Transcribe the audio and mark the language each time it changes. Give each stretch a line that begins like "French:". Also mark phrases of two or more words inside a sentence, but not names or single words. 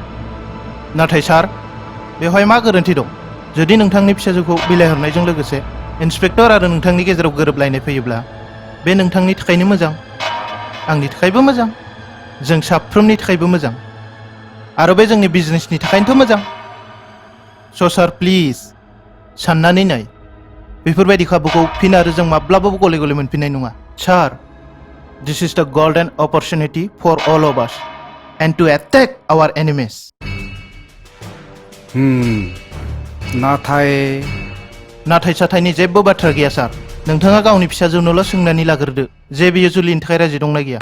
Bodo: नाथाय सार बेवहाय मा गोरोन्थि दं जुदि नोंथांनि फिसाजोखौ बिलाइ हरनायजों लोगोसे इन्सपेक्टर आरो नोंथांनि गेजेराव गोरोबलायनाय फैयोब्ला बे नोंथांनि थाखायनो मोजां, आंनि थाखायबो मोजां, जों साफ्रोमनि थाखायबो मोजां, आरो बे जोंनि बिजनेसनि थाखायनोथ' मोजां। स' सार प्लिज साननानै नाय, बेफोरबायदि खाबुखौ फिन आरो जों माब्लाबाबो गले गले मोनफिननाय नङा। सार,
English: This is the golden opportunity for all of us and to attack our enemies.
Bodo: नाथाय साथायनि जेबो बाथ्रा गैया सार। नोंथाङा गावनि फिसाजोनोल' सोंनानै लाग्रोदो जे बियो जुलिनि थाखाय राजि दंना गैया।